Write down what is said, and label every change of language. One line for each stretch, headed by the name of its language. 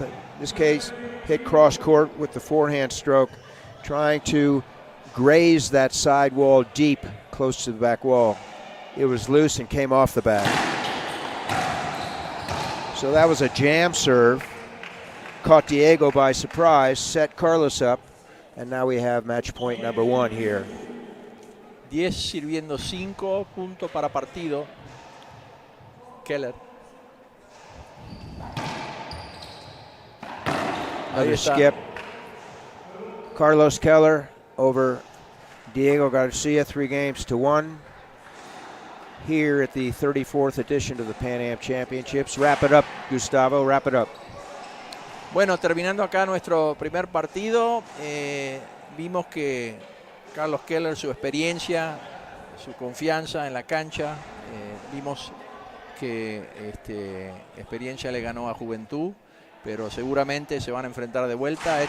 English: In this case, hit cross court with the forehand stroke, trying to graze that side wall deep, close to the back wall. It was loose and came off the back. So that was a jam serve. Caught Diego by surprise, set Carlos up, and now we have match point number 1 here.
Spanish: 10 sirviendo 5 puntos para partido.
English: Keller. Another skip. Carlos Keller over Diego Garcia, 3-games-to-1. Here at the 34th edition of the Pan Am Championships. Wrap it up, Gustavo, wrap it up.
Spanish: Bueno, terminando acá nuestro primer partido, vimos que Carlos Keller, su experiencia, su confianza en la cancha, vimos que experiencia le ganó a Juventud, pero seguramente se van a enfrentar de vuelta.